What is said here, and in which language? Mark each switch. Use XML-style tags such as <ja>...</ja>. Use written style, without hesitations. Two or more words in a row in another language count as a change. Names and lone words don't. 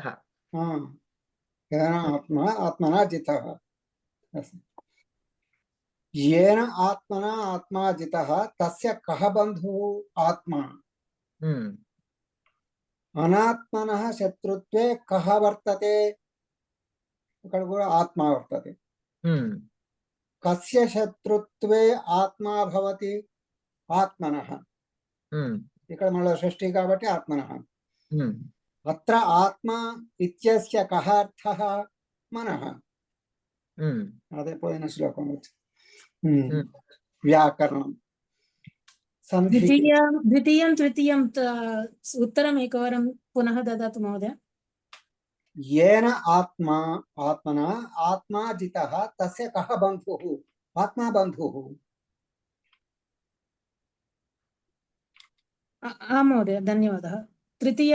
<sa>येन आत्मा आत्मना जितः येन आत्मना आत्मा जितः तस्य कः बन्धुः आत्मा अनात्मनः शत्रुत्वे कः वर्तते आत्मा वर्तते कस्य शत्रुत्वे आत्मा भवति आत्मनः</sa> <te>ఇక్కడ మళ్ళీ షష్ఠి కాబట్టి</te> <sa>आत्मनः अत्र आत्म इत्यस्य कः अर्थः मनः</sa> <te>అదే పోయిన శ్లోకం వ్యాకరణం సంధి</te> <sa>द्वितीयं तृतीयं उत्तरम् एकवारं पुनः ददातु महोदय। येन आत्मा आत्मना आत्मा जितः तस्य कः बन्धुः आत्मा बन्धुः महोदय धन्यवादः। तृतीय</sa>